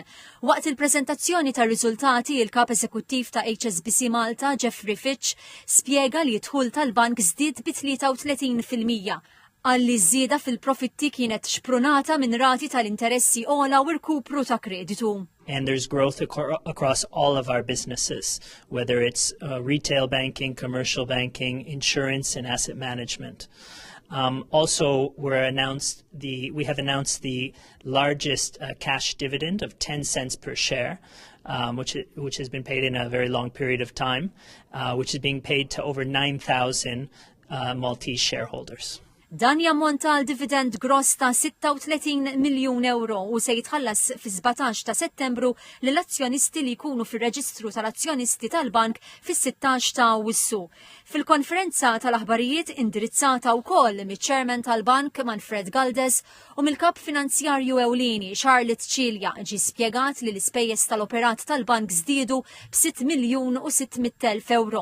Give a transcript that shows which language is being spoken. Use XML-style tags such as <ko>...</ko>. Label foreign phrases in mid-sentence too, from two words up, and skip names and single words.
<mt>Waqt il-preżentazzjoni tar-riżultati, il-kap eżekuttiv ta' HSBC Malta, Jeffrey Fitch, spjega li d-dħul tal-bank żdied bi 33%. Għalli żieda fil-profitti kienet xprunata minn rati tal-interessi ogħla u rkupru ta' kreditu.</mt> <en>And there's growth across all of our businesses, whether it's retail banking, commercial banking, insurance, and asset management. Also, we have announced the largest cash dividend of 10 cents per share, which has been paid in a very long period of time, which is being paid to over 9,000 Maltese shareholders.</en> <mt>Dan jammonta għal dividend gross ta' 36 miljun euro u se jitħallas fi 17 ta' Settembru lill-azzjonisti li jkunu fir-reġistru tal-azzjonisti tal-bank fis-16 ta' Awwissu. Fil-konferenza tal-aħbarijiet indirizzata wkoll miċ-Chairman tal-Bank Manfred Galdes u mill-Kap Finanzjarju Ewlieni Charlotte Cilja ġie spjegat li l-ispejjeż tal-operat tal-bank żdiedu b'6 miljun u 600,000 euro.</mt>